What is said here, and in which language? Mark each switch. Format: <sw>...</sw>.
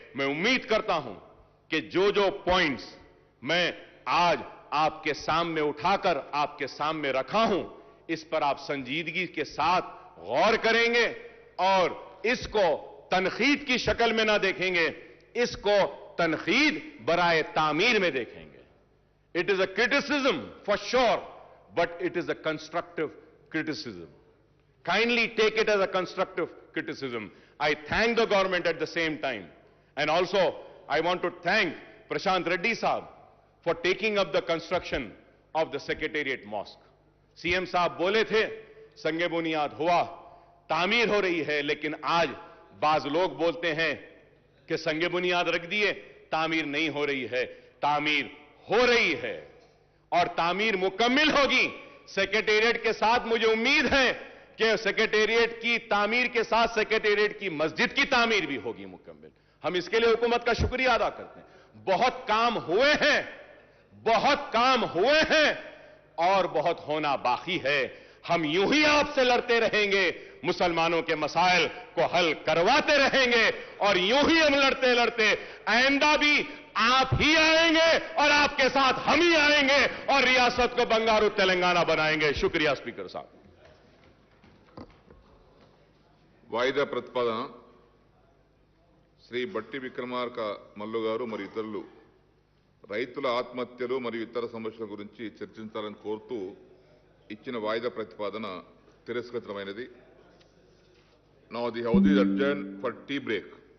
<hi>मैं उम्मीद करता हूं कि जो जो पॉइंट्स मैं आज आपके सामने उठाकर आपके सामने रखा हूं, इस पर आप संजीदगी के साथ गौर करेंगे और इसको तनखीद की शक्ल में ना देखेंगे, इसको तनखीद बराए तामीर में देखेंगे.</hi> <en>It is a criticism for sure, but it is a constructive criticism. Kindly take it as a constructive criticism. I thank the government at the same time. And also, I want to thank Prashant Reddy Saab for taking up the construction of the Secretariat Mosque.</en> <hi>CM साहब बोले थे, संगे बुनियाद हुआ, तामीर हो रही है, लेकिन आज बाज लोग बोलते हैं कि संगे बुनियाद रख दिए, तामीर नहीं हो रही है. तामीर हो रही है और तामीर मुकम्मिल होगी. सेक्रेटेरिएट के साथ मुझे उम्मीद है कि सेक्रेटेरिएट की तामीर के साथ सेक्रेटेरिएट की मस्जिद की तामीर भी होगी मुकम्मल. हम इसके लिए हुकूमत का शुक्रिया अदा करते हैं. बहुत काम हुए हैं, बहुत काम हुए हैं और बहुत होना बाकी है. हम यूं ही आपसे लड़ते रहेंगे, मुसलमानों के मसाइल को हल करवाते रहेंगे और यूं ही हम लड़ते लड़ते आइंदा भी आप ही आएंगे और आपके साथ हम ही आएंगे और रियासत को बंगारू तेलंगाना बनाएंगे. शुक्रिया स्पीकर साहब.</hi> <te>వాయిదా ప్రతిపాదన శ్రీ బట్టి విక్రమార్క మల్లు గారు మరియు ఇతరులు రైతుల ఆత్మహత్యలు మరియు ఇతర సమస్యల గురించి చర్చించాలని కోరుతూ ఇచ్చిన వాయిదా ప్రతిపాదన తిరస్కృతమైనది.</te> <en>Now the house is adjourned for tea break.</en>